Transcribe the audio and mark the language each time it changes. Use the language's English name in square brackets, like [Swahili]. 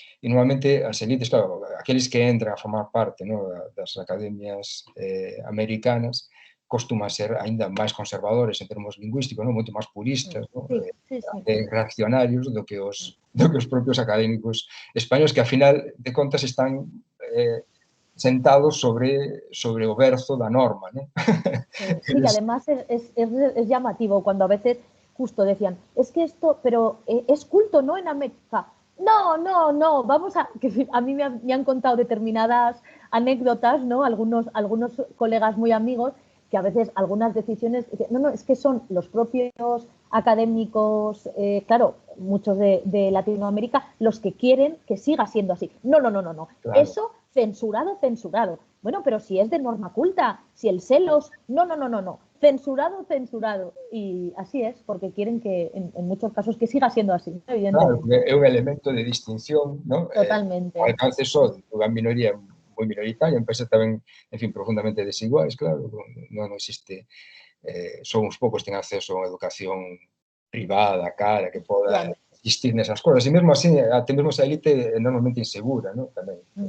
[Galician] E normalmente as elites, claro, aqueles que entran a formar parte das academias americanas, costuman ser aínda máis conservadores en termos lingüísticos, moito máis puristas, reaccionarios do que os propios académicos españoles, que, a final de contas, están sentados sobre o berzo da norma, ¿no? [Spanish] Sí, que además es llamativo cuando a veces justo decían, es que esto, pero es culto, ¿no? En América. No, vamos a... Que a mí me han contado determinadas anécdotas, ¿no? Algunos colegas muy amigos, que a veces algunas decisiones... No, es que son los propios académicos, claro, muchos de Latinoamérica, los que quieren que siga siendo así. No. Claro. Eso... Censurado. Bueno, pero si es de norma culta, si el celos... No. Censurado. Y así es, porque quieren que, en muchos casos, que siga siendo así, evidentemente. [Galician] Claro, é un elemento de distinción, ¿no? Totalmente. O alcance só dunha minoría moi minoritaria, en países tamén, en fin, profundamente desiguais, claro, non existe, só uns poucos ten acceso a unha educación privada, cara, que poda existir nesas cosas. E mesmo así, até mesmo esa élite é normalmente insegura, ¿no? Tamén.